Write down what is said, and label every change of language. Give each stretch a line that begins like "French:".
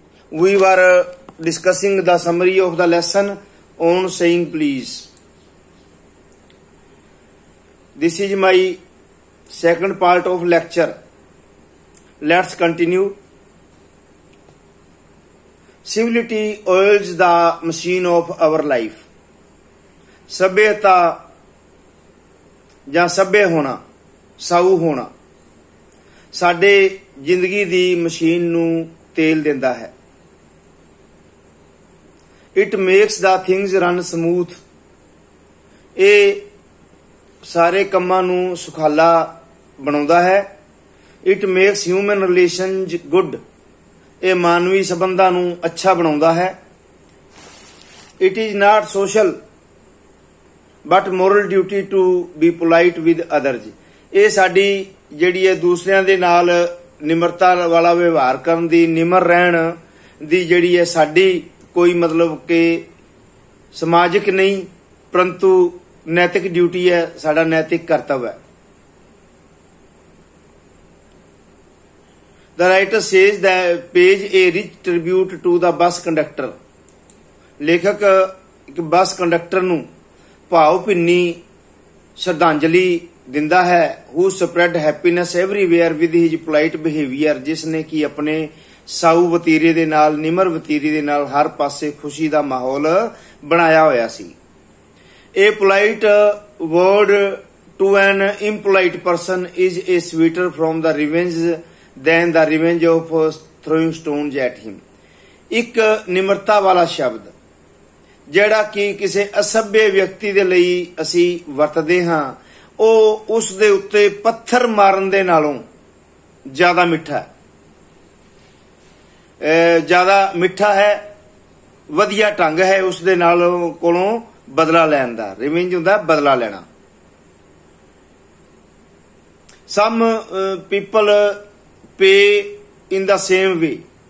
English: We were discussing the summary of the lesson on saying please. This is my second part of lecture. Let's continue. Civility oils the machine of our life.
Punjabi: सभ्यता ਜਾਂ ਸਭ्य ਹੋਣਾ, ਸਾਊ ਹੋਣਾ ਸਾਡੇ ਜ਼ਿੰਦਗੀ ਦੀ machine ਨੂੰ ਤੇਲ ਦਿੰਦਾ ਹੈ.
English: It makes the things run smooth.
Punjabi: ਇਹ ਸਾਰੇ ਕੰਮਾਂ ਨੂੰ ਸੁਖਾਲਾ ਬਣਾਉਂਦਾ ਹੈ.
English: It makes human relations good.
Punjabi: ਇਹ ਮਾਨਵੀ ਸੰਬੰਧਾਂ ਨੂੰ ਅੱਛਾ ਬਣਾਉਂਦਾ ਹੈ.
English: It is not social but moral duty to be polite with others.
Punjabi: ਇਹ ਸਾਡੀ ਜਿਹੜੀ ਹੈ ਦੂਸਰਿਆਂ ਦੇ ਨਾਲ ਨਿਮਰਤਾ ਵਾਲਾ ਵਿਵਹਾਰ ਕਰਨ ਦੀ, ਨਿਮਰ ਰਹਿਣ ਦੀ ਜਿਹੜੀ ਹੈ ਸਾਡੀ ਕੋਈ ਮਤਲਬ ਕਿ ਸਮਾਜਿਕ ਨਹੀਂ ਪਰੰਤੂ ਨੈਤਿਕ ਡਿਊਟੀ ਹੈ, ਸਾਡਾ ਨੈਤਿਕ ਕਰਤੱਵ ਹੈ.
English: The writer says that pays a rich tribute to the bus conductor.
Punjabi: ਲੇਖਕ ਇੱਕ ਬੱਸ ਕੰਡਕਟਰ ਨੂੰ ਭਾਵ ਭਿੰਨੀ ਸ਼ਰਧਾਂਜਲੀ ਦਿੰਦਾ ਹੈ.
English: who spread happiness everywhere with his polite behavior.
Punjabi: ਜਿਸ ਨੇ ਕਿ ਆਪਣੇ ਸਾਊ ਵਤੀਰੇ ਦੇ ਨਾਲ, ਨਿਮਰ ਵਤੀਰੇ ਦੇ ਨਾਲ ਹਰ ਪਾਸੇ ਖੁਸ਼ੀ ਦਾ ਮਾਹੌਲ ਬਣਾਇਆ ਹੋਇਆ ਸੀ.
English: A polite word to an impolite person is a sweeter from the revenge than the revenge of throwing stones at him.
Punjabi: ਇੱਕ ਨਿਮਰਤਾ ਵਾਲਾ ਸ਼ਬਦ ਜਿਹੜਾ ਕਿ ਕਿਸੇ ਅਸਭ्य ਵਿਅਕਤੀ ਦੇ ਲਈ ਅਸੀਂ ਵਰਤਦੇ ਹਾਂ, ਉਹ ਉਸ ਦੇ ਉੱਤੇ ਪੱਥਰ ਮਾਰਨ ਦੇ ਨਾਲੋਂ ਜ਼ਿਆਦਾ ਮਿੱਠਾ ਹੈ. ਜ਼ਿਆਦਾ ਮਿੱਠਾ ਹੈ, ਵਧੀਆ ਢੰਗ ਹੈ ਉਸ ਦੇ ਨਾਲ ਕੋਲੋਂ ਬਦਲਾ ਲੈਣ ਦਾ. ਰਿਵੈਂਜ ਹੁੰਦਾ ਬਦਲਾ ਲੈਣਾ.
English: Some people pay in the same way.